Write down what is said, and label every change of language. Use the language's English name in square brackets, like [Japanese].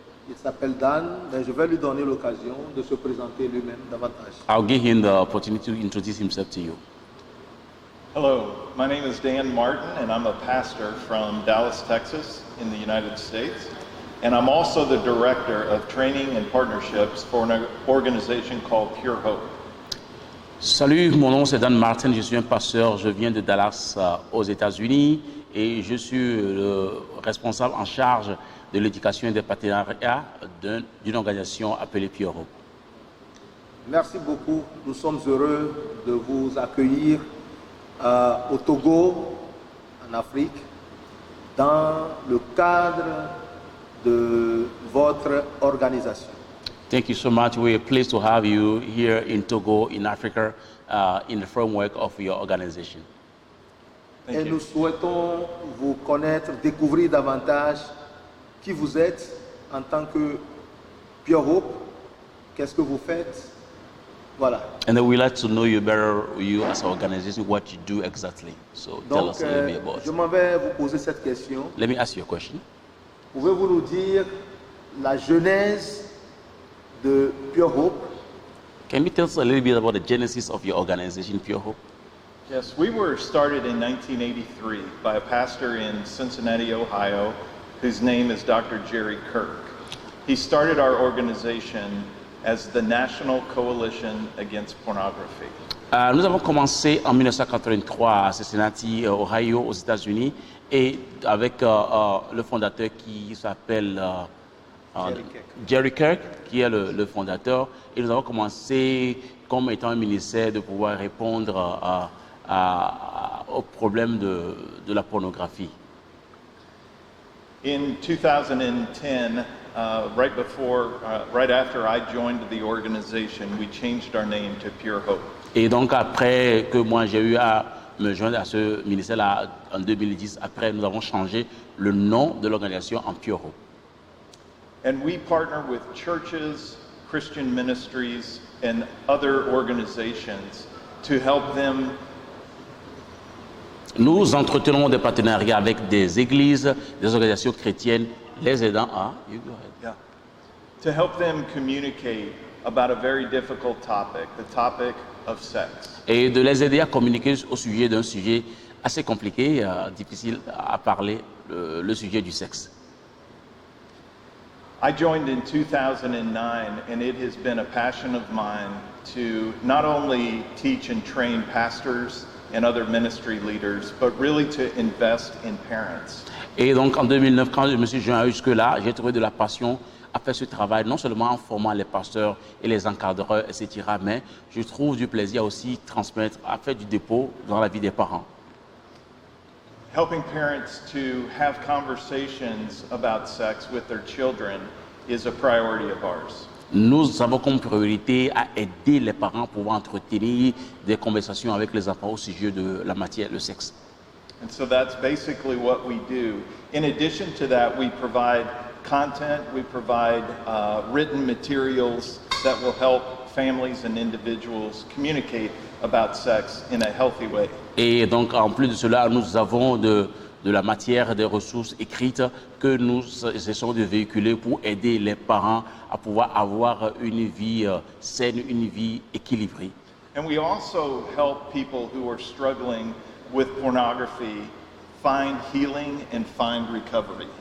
[French] Il s'appelle Dan, mais je vais lui donner l'occasion de se présenter lui-même davantage. [English] I'll give him the opportunity to introduce himself to you. Hello, my name is Dan Martin, and I'm a pastor from Dallas, Texas, in the United States. And I'm also the director of training and partnerships for an organization called Pure Hope. [French] Salut, mon nom c'est Dan Martin, je suis un pasteur, je viens de Dallas aux États-Unis et je suis le responsable en charge de l'éducation et des partenariats d'une organisation appelée Pure Hope. Merci beaucoup, nous sommes heureux de vous accueillir au Togo, en Afrique, dans le cadre de votre organisation. [English] Thank you so much. We're pleased to have you here in Togo, in Africa, in the framework of your organization. [French] Et nous souhaitons vous connaître, découvrir davantage qui vous êtes en tant que Pure Hope, qu'est-ce que vous faites. Voilà. [English] And then we'd like to know you better, you as an organization, what you do exactly. So tell us a little bit about [French] je [English] it. [French] m'en vais vous poser cette question. [English] Let me ask you a question. [French] Pouvez-vous nous dire la genèse de Pure Hope? [English] Can you tell us a little bit about the genesis of your organization, Pure Hope? Yes, we were started in 1983 by a pastor in Cincinnati, Ohio, whose name is Dr. Jerry Kirk. He started our organization as the National Coalition Against Pornography. [French] Nous avons commencé en 1983 à Cincinnati, Ohio, aux États-Unis, et avec le fondateur qui s'appelle Jerry Kirk, qui est le fondateur. Et nous avons commencé comme étant un ministère de pouvoir répondre au problème de la pornographie. [English] In 2010, right after I joined the organization, we changed our name to Pure Hope. [French] Et donc après que moi j'ai eu à me joindre à ce ministère-là en 2010, après nous avons changé le nom de l'organisation en Pure Hope. [English] And we partner with churches, Christian ministries, and other organizations to help them. [French] Nous entretenons des partenariats avec des églises, des organisations chrétiennes, les aidant à [English] to help them communicate about a very difficult topic, the topic of sex. [French] Et de les aider à communiquer au sujet d'un sujet assez compliqué, difficile à parler, le sujet du sexe. [English] I joined in 2009, and it has been a passion of mine to not only teach and train pastors and other ministry leaders, but really to invest in parents. [French] Et donc en 2009, quand je me suis joint jusque-là, j'ai trouvé de la passion à faire ce travail, non seulement en formant les pasteurs et les encadreurs, etc., mais je trouve du plaisir aussi transmettre, à faire du dépôt dans la vie des parents. [English] helping parents to have conversations about sex with their children is a priority of ours. [French] Nous avons comme priorité à aider les parents pour pouvoir entretenir des conversations avec les enfants au sujet de la matière, le sexe. [English] And so that's basically what we do. In addition to that, we provide content, we provide written materials that will help families and individuals communicate about sex in a healthy way. [French] Et donc, en plus de cela, nous avons de la matière, des ressources écrites que nous essayons de véhiculer pour aider les parents à pouvoir avoir une vie saine, une vie équilibrée. [English] And we also help people who are struggling with pornography find healing and find recovery.